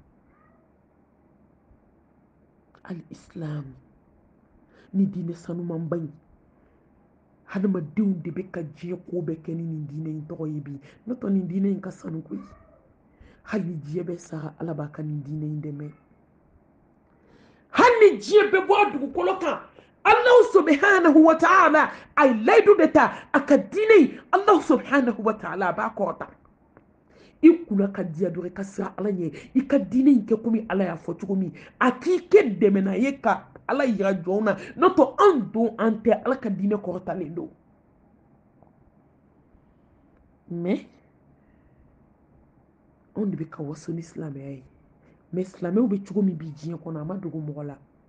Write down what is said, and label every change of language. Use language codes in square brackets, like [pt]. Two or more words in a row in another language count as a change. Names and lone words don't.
[bm] al-islam ni diinɛ sanumanba in hadamadenw de bɛ ka diɲɛ ko bɛɛ kɛ ni nin diinɛ in tɔgɔ ye bi n'o tɛ nin diinɛ in ka sanu koyi hali ni diɲɛ bɛ sara ala b'a ka nin diinɛ in dɛmɛ hali ni diɲɛ bɛ bɔ a dugukolo kan [ar] الله سبحانه وتعالى [bm] a ye layidu de ta a ka diinɛ in [ar] الله سبحانه وتعالى [bm] a b'a kɔrɔta i kunna ka diya dɔrɔn i ka siran ala ɲɛ i ka diinɛ in kɛ komi ala y'a fɔ cogo min a k'i kɛ dɛmɛna ye ka ala yira jɔnw na n'o tɛ an don an tɛ ala ka diinɛ kɔrɔtalen don mais anw de bɛ ka waso ni silamɛya ye mais silamɛw bɛ cogo min bi diɲɛ kɔnɔ a ma dogo mɔgɔ la